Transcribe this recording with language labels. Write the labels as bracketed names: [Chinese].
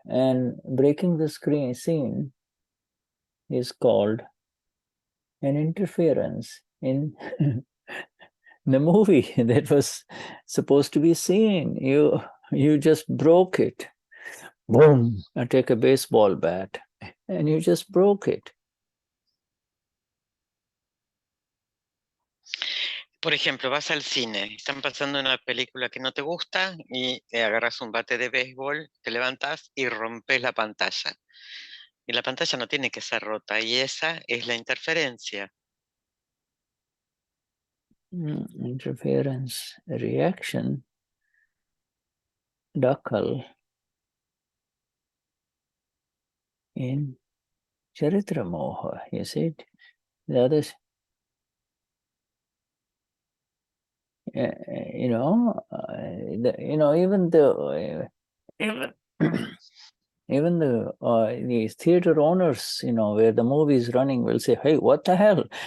[English] And breaking the scene is called an interference in the movie that was supposed to be seen. You just broke it. Boom! I take a baseball bat and you just broke it. [Spanish] Por ejemplo, vas al cine, están pasando una película que no te gusta y agarras un bate de béisbol, te levantas y rompes la pantalla. Y la pantalla no tiene que ser rota, y esa es la interferencia. [English] Interference, reaction, Dakhal in Charitra Moha, you see it? The others, you know, even the even the theater owners, you know, where the movie is running, will say, "Hey, what the hell?